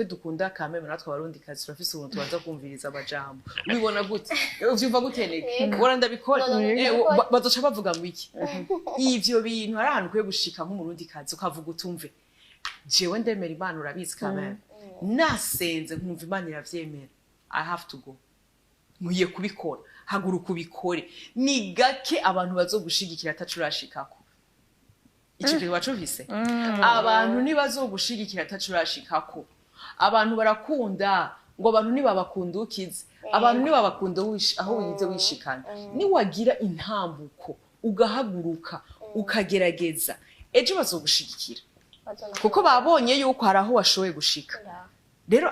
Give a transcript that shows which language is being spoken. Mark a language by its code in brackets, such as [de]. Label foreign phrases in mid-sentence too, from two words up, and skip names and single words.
[rn] dukunda kameme natwe abarundikazi turafise ubuntu tubanza kumviriza abajambo ubibona gute uvyumva guteneke bora ndabikora bazoca bavuga ngo iki ivyo bintu hari ahantu kwiye gushika nk'umurundikazi ukavuga utumve jewe ndemera Imana urabizi kameme nasenze nkumva Imana iravyemera [en] I have to go [rn] muye kubikora haguruka ubikore ni gake abantu bazogushigikira atacurashikako ico kintu bacuvise abantu nibazogushigikira atacurashikako abantu barakunda ngo abantu nibabakundukize abantu nibabakunda aho wize wishikana ni wagira intambuko ugahaguruka ukagerageza ejo bazogushigikira kuko babonye yuko hari aho washoboye gushika rero